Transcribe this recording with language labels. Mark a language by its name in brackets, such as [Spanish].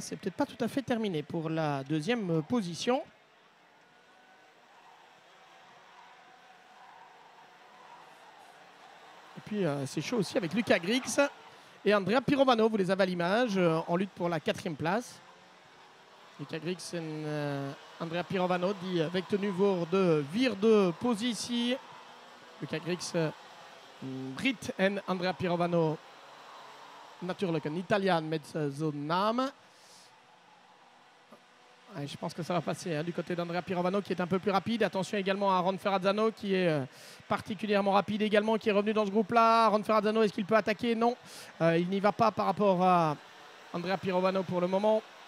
[French] C'est peut-être pas tout à fait terminé pour la 2e position. Et puis c'est chaud aussi avec Luca Griggs et Andrea Pirovano. Vous les avez à l'image en lutte pour la 4e place. [Dutch] Luca Griggs en Andrea Pirovano die wekt nu voor de 4e positie. Luca Griggs, Brit en Andrea Pirovano. Natuurlijk een Italiaan met zo'n naam. [French] Ouais, je pense que ça va passer hein, du côté d'Andrea Pirovano qui est un peu plus rapide. Attention également à Aaron Ferrazzano qui est particulièrement rapide également, qui est revenu dans ce groupe-là. Aaron Ferrazzano, est-ce qu'il peut attaquer? Non, il n'y va pas par rapport à Andrea Pirovano pour le moment.